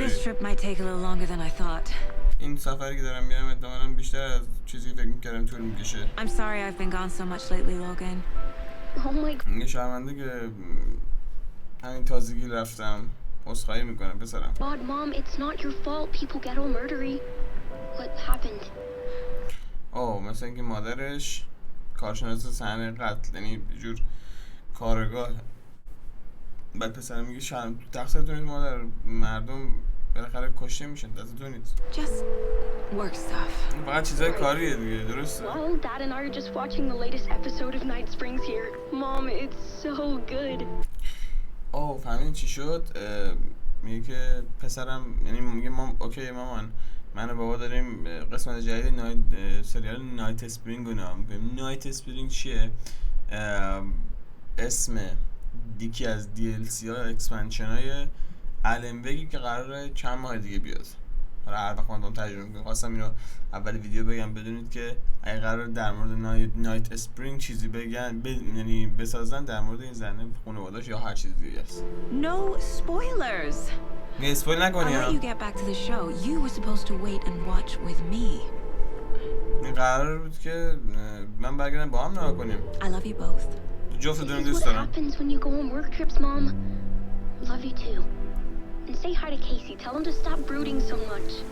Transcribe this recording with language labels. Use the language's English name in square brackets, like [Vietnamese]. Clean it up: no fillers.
[English] This trip might take a little longer than I thought. [Persian] این سفری که دارم میرم احتمالاً بیشتر از چیزی که فکر می‌کردم طول می‌کشه. [English] I'm sorry I've been gone so much lately, Logan. Oh my God. [Persian] این شرمنده که همین تازگی رفتم. عذرخواهی میکنم پسرم. [English] God, Mom, it's not your fault. People get all murdery. What happened? [Persian] مثلا اینکه مادرش کارشناس صحنه قتل، یعنی جور کارگاه. بعد پسرم میگه شرم تقصیرتون نیست مادر، مردم بالاخره کشته میشن، دستتون نیست. [English] Just work stuff. [Persian] فقط چیزای کاریه دیگه، درسته؟ [English] Well, Dad and I are just watching the latest episode of Night Springs here. Mom, it's so good. [Persian] فهمیدین چی شد؟ میگه که پسرم، یعنی میگه اوکی مامان، من و بابا داریم قسمت جدید سریال نایت اسپرینگ رو نگاه میکنیم. نایت اسپرینگ چیه؟ اسم یکی از DLC ها اکسپنشن های النوگی که قراره چند ماه دیگه بیاد. حالا هر وقت من ترجمه میکنم خواستم اینو اول ویدیو بگم بدونید که اگه قرار در مورد نایت اسپرینگ چیزی بگن یعنی بسازن در مورد این زنه خانواده‌اش یا هر چیز دیگه است. [English] No spoilers. [Persian] نه اسپویل نکنی. [English] I'll let you get back to the show. You were supposed to wait and watch with me. [Persian] این قرار بود که من برگردم با هم نگاه کنیم. [English] I love you both. [Persian] جفتتون دوست دارم. [English] What happens when you go on work trips, Mom? Love you too. And say hi to Casey. Tell him to stop brooding so much.